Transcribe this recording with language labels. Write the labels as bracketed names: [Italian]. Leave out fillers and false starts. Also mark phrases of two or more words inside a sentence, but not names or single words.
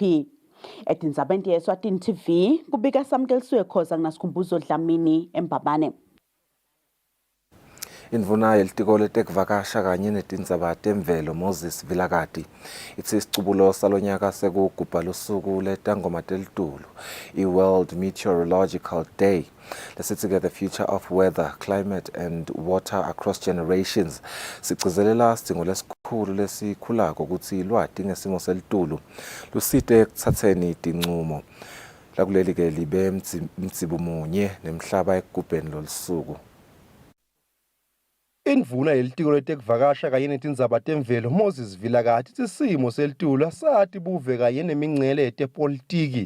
[Swati] Etindzabeni ye-Eswatini TV kubika Samkelisiwe Khoza kunasikhumbuzo Dlamini eMbabane. Indvuna yelitiko letekuvakasha kanye netindzaba temvelo Moses Vilakati ithi isicubulo salonyaka sekugubha lusuku letangoma telitulu i-World Meteorological Day lesithi [English] the future of weather, climate and water across generations [Swati] sigcizelela sidingo lesikhulu lesikhulako ukuthi lwati ngesimo selitulu lusite ekuthatheni tincumo lakuleli ke libe mtsibu munye nemhlaba ekugubheni lolusuku. Indvuna yelitiko letekuvakasha kanye netindzaba temvelo Moses Vilakati isimo selitulu asati buve kanye nemingcele tepolitiki.